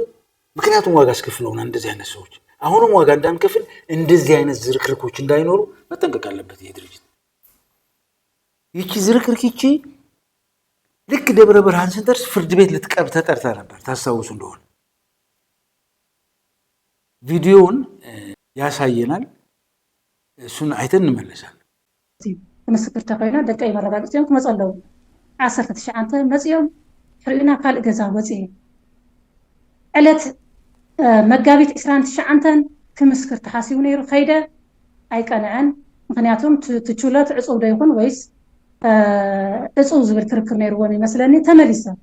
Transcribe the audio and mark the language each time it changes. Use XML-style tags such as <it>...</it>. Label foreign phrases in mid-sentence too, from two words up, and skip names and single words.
<am>ምክንያቱም ዋጋ አስከፍለውና እንደዚህ አይነት ሰዎች አሁንም ዋጋ እንዳንከፍል እንደዚህ አይነት ዝርክርኮች እንዳይኖሩ መጠንቀቅ አለበት ይሄ ድርጅት። ይቺ ዝርክርክ ይቺ ልክ ደብረ ብርሃን ስንደርስ ፍርድ ቤት ልትቀርብ ተጠርታ ነበር። ታስታውሱ እንደሆነ ቪዲዮውን ያሳየናል። እሱን አይተን እንመለሳለን።</am> <ti>ምስክር ተኮይና ደቀይ መረጋግጽዮም ክመጸለው 19 መጽዮም ሕሪኡና ካልእ ገዛ ወጽእ ዕለት መጋቢት 29 ክምስክር ተሓሲቡ ነይሩ ከይደ ኣይቀንዐን ምክንያቱም ትችሎት ዕፁብ ዶ ይኹን ወይስ ዕፁብ ዝብል ክርክር ነይርዎም ይመስለኒ ተመሊሰ</ti>